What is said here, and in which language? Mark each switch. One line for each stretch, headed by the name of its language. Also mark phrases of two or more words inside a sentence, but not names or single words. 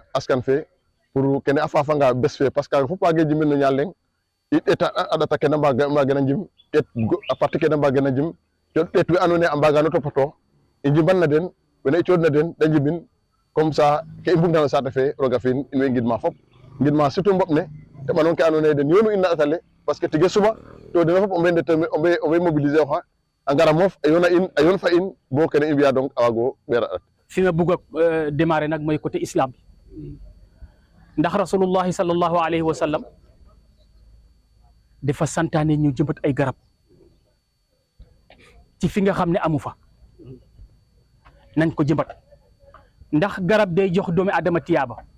Serer: askan fe pour kene a faafanga bes fe
French: parce que
Serer: kaaga fop waage jimin no ñaal leŋ i ɗeeta a ɗata kene mbaagena njim ɗeet a partie kene mbaagena njim cooɗ ɗeet we andoona yee a mbaagano topatoo i njimban na den wene i cooɗna den da njimin
French: comme ça
Serer: ke i mbugna no saate fe roga fi'in in way ngidma fop ngidma surtout mboɓ ne teɓanong ke andoona yee den yoonu in na ƭat ale
French: parce que
Serer: tige suba to dena fop o mbey mobiliser oxa a ngara moof a yoona in a yoon fa in bo kene i mbi'a donc a waago ɓeer a ɗat
Wolof: fi ma bugg a démarrer nag mooy côté islam bi ndax
Arabic: رسول الله صلى الله عليه وسلم
Wolof: dafa santaane ñu jëmbat ay garab ci fi nga xam ne amu fa nañ ko jëmbat ndax garab day jox doomi adama tiyaaba